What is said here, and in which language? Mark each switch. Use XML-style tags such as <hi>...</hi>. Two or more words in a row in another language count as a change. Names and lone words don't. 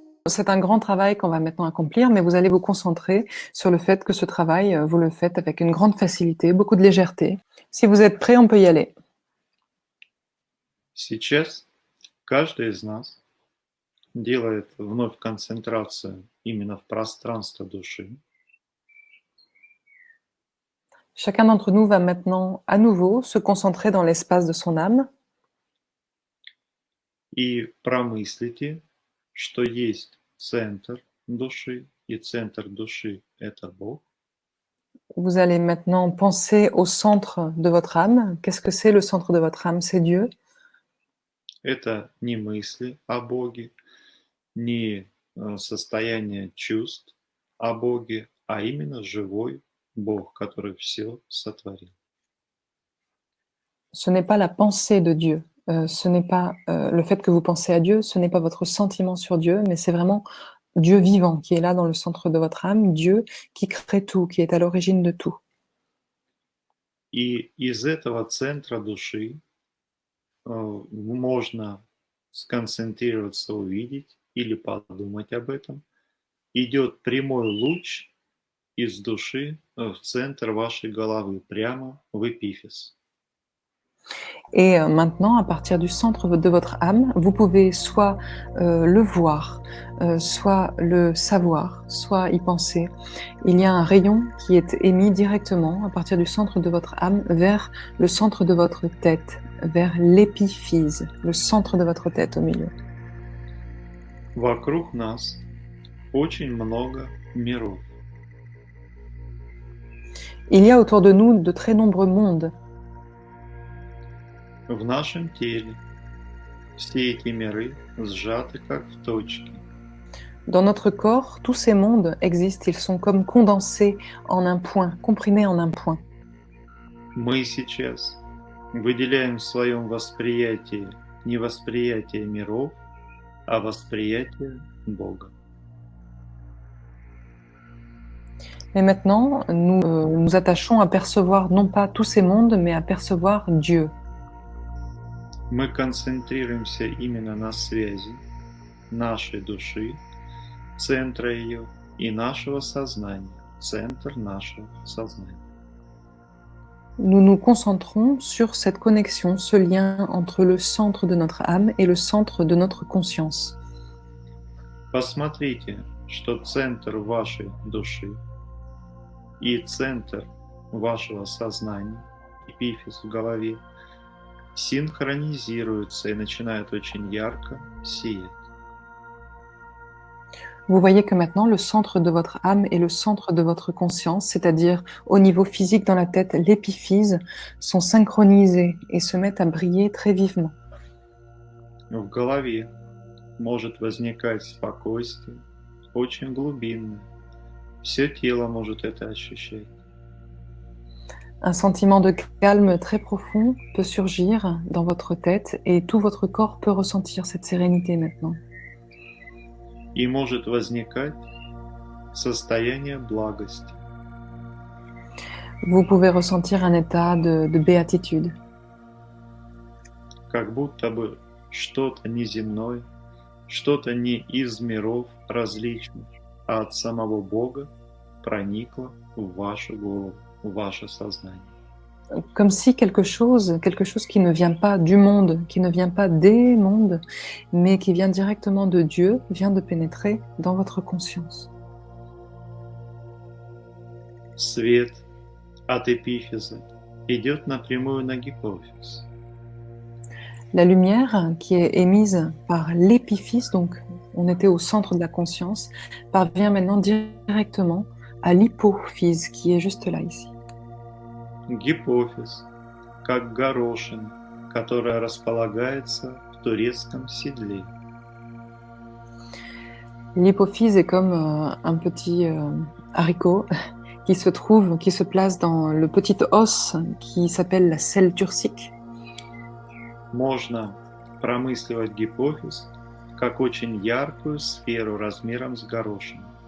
<fr>c'est un grand travail qu'on va maintenant accomplir, mais vous allez vous concentrer sur le fait que ce travail, vous le faites avec une grande facilité, beaucoup de légèreté. Si vous êtes prêt, on peut y aller.</fr> <ru>Сейчас каждый из нас делает вновь концентрацию именно в пространство души.</ru> <fr>Chacun d'entre nous va maintenant à nouveau se concentrer dans l'espace de son âme</fr> <ru>И промыслите, что есть центр души, и центр души– это Бог.</ru> <fr>Vous allez maintenant penser au centre de votre âme. Qu'est-ce que c'est le centre de votre âme? C'est Dieu.</fr> <ru>Это не мысли о Боге, не состояние чувств о Боге, а именно живой Бог, который все сотворил.</ru> <fr>Ce n'est pas la pensée de Dieu. Ce n'est pas le fait que vous pensez à Dieu, ce n'est pas votre sentiment sur Dieu, mais c'est vraiment Dieu vivant qui est là dans le centre de votre âme, Dieu qui crée tout, qui est à l'origine de tout.</fr> <ru>И из этого центра души можно сконцентрироваться, увидеть или подумать об этом. Идет прямой луч из души в центр вашей головы, прямо в эпифиз.</ru> <fr>Et maintenant, à partir du centre de votre âme, vous pouvez soit le voir, soit le savoir, soit y penser. Il y a un rayon qui est émis directement à partir du centre de votre âme vers le centre de votre tête, vers l'épiphyse, le centre de votre tête au milieu.</fr> <ru>Вокруг нас очень много миров.</ru> <fr>Il y a autour de nous de très nombreux mondes.</fr> <ru>В нашем теле все эти миры сжаты как в точке.</ru> <fr>Dans notre corps, tous ces mondes existent, ils sont comme condensés en un point, comprimés en un point.</fr> <ru>Мы сейчас выделяем в своем восприятии не восприятие миров, а восприятие Бога.</ru> <fr>Mais maintenant, nous nous attachons à percevoir non pas tous ces mondes, mais à percevoir Dieu.</fr> <ru>Мы концентрируемся именно на связи нашей души, центра ее, и нашего сознания, центр нашего сознания.</ru> <fr>Nous nous concentrons sur cette connexion, ce lien entre le centre de notre âme et le centre de notre conscience.</fr> <ru>Посмотрите, что центр вашей души и центр вашего сознания, эпифиз в голове, синхронизируются и начинают очень ярко сиять.</ru> <fr>Vous voyez que maintenant, le centre de votre âme et le centre de votre conscience, c'est-à-dire au niveau physique dans la tête, l'épiphyse, sont synchronisés et se mettent à briller très vivement.</fr> <ru>В голове может возникать спокойствие, очень глубинное. Все тело может это ощущать.</ru> <fr>Un sentiment de calme très profond peut surgir dans votre tête et tout votre corps peut ressentir cette sérénité maintenant.</fr> <ru>И может возникать состояние благости.</ru> <fr>Vous pouvez ressentir un état de béatitude.</fr> <ru>Как будто бы что-то неземное, что-то не из миров различных, а от самого Бога проникло в вашу голову, в ваше сознание.</ru> <fr>Comme si quelque chose qui ne vient pas du monde, qui ne vient pas des mondes, mais qui vient directement de Dieu, vient de pénétrer dans votre conscience.</fr> <ru>Свет от эпифиза идет напрямую на гипофиз.</ru> <fr>La lumière qui est émise par l'épiphyse, donc on était au centre de la conscience, parvient maintenant directement à l'hypophyse qui est juste là ici.</fr> <ru>Гипофиз, как горошина, которая располагается в турецком седле.</ru> <fr>L'hypophyse est comme un petit haricot qui se place dans le petit os qui s'appelle la selle turcique.</fr> <ru>Можно промысливать гипофиз как очень яркую сферу размером с горошину.</ru>